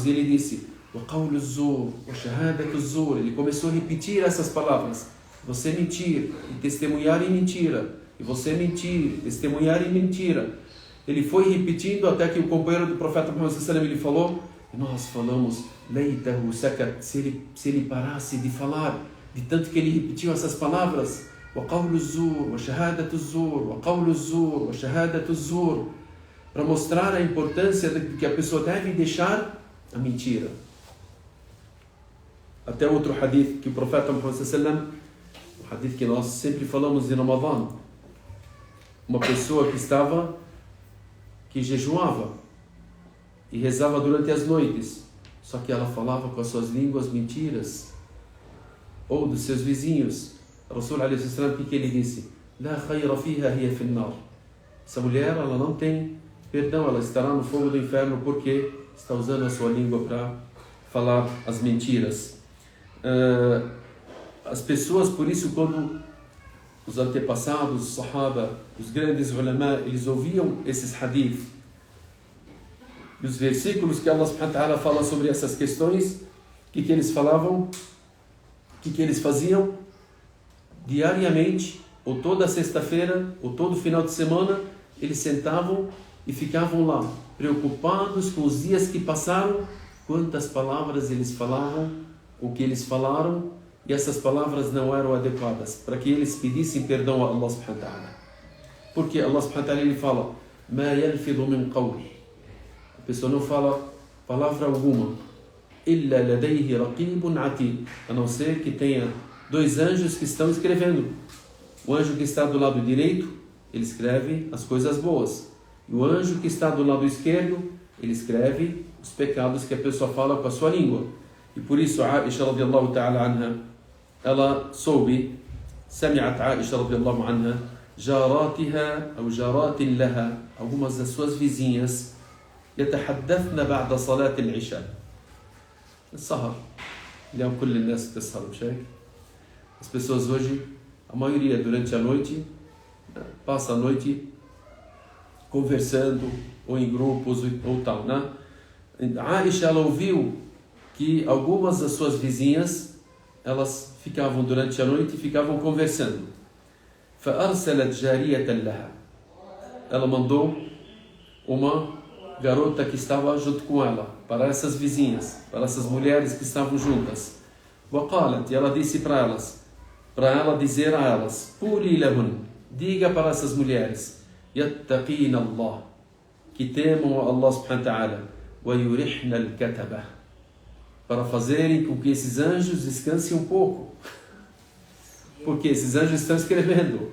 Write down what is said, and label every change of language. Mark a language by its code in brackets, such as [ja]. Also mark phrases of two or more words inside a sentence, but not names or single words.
[pt] E ele disse, [ar] وَقَوْلُ الزُّورِ وَشَهَادَةُ الزُّورِ. [pt] Ele começou a repetir essas palavras. Você mentir e testemunhar em mentira. E você mentir, testemunhar em mentira. Ele foi repetindo até que o companheiro do profeta Muhammad [ar] صلى الله عليه وسلم, [pt] ele falou, e nós falamos, [ar] ليته سكت, [pt] se ele parasse de falar, de tanto que ele repetiu essas palavras, [ar] وَقَوْلُ الزُّورِ وَشَهَادَةُ الزُّورِ وَقَوْلُ الزُّورِ وَشَهَادَةُ الزُّورِ, [pt] para mostrar a importância de que a pessoa deve deixar a mentira. Até outro hadith que o profeta Muhammad [ar] صلى الله عليه وسلم, [pt] um hadith que nós sempre falamos em Ramadã, uma pessoa que jejuava e rezava durante as noites, só que ela falava com as suas línguas mentiras, ou dos seus vizinhos. O Rasul [ar] عليه وسلم, [pt] o que ele disse? [ar] لا خير فيها هي في النار. [pt] Essa mulher, ela não tem perdão, ela estará no fogo do inferno porque está usando a sua língua para falar as mentiras. As pessoas, por isso, quando os antepassados, os sahaba, os grandes ulama, eles ouviam esses hadith e os versículos que [ar] الله سبحانه وتعالى [pt] fala sobre essas questões, o que eles falavam, o que eles faziam diariamente, ou toda sexta-feira, ou todo final de semana, eles sentavam e ficavam lá, preocupados com os dias que passaram, quantas palavras eles falavam, o que eles falaram, e essas palavras não eram adequadas, para que eles pedissem perdão a [ar] الله سبحانه وتعالى. [pt] Porque [ar] الله سبحانه وتعالى, [pt] ele fala, [ar] مَا يَلْفِظُ مِنْ قَوْلِ. [pt] A pessoa não fala palavra alguma, [ar] إِلَّا لَدَيْهِ رَقِيبٌ عَتِيدٌ, [pt] a não ser que tenha dois anjos que estão escrevendo. O anjo que está do lado direito, ele escreve as coisas boas. E o anjo que está do lado esquerdo, ele escreve os pecados que a pessoa fala com a sua língua. E por isso, Aisha [ar] رضي الله تعالى عنها, [pt] ela soube, [ar] سمعت عائشة رضي الله عنها جاراتها أو جارات لها, algumas das suas vizinhas, يتحدثن بعد صلاة العشاء. السهر اليوم كل الناس تسهر مش هيك؟ [pt] As pessoas hoje, a maioria durante a noite, passa a noite conversando, ou em grupos, ou tal, né? A Aisha, ela ouviu que algumas das suas vizinhas, elas ficavam durante a noite e ficavam conversando. [ar] فَأَرْسَلَتْ جَارِيَةً لَهَا. [pt] Ela mandou uma garota que estava junto com ela, para essas vizinhas, para essas mulheres que estavam juntas. وَقَالَتْ, e ela disse para ela dizer a elas, [ar] قُولِي لَهُنْ, [pt] diga para essas mulheres, [ar] يَتَّقِينَ اللَّهِ, [pt] que temam a Allah [ar] سبحانه وتعالى, وَيُرِحْنَ الْكَتَبَةِ, [pt] para fazerem com que esses anjos descansem um pouco, porque esses anjos estão escrevendo.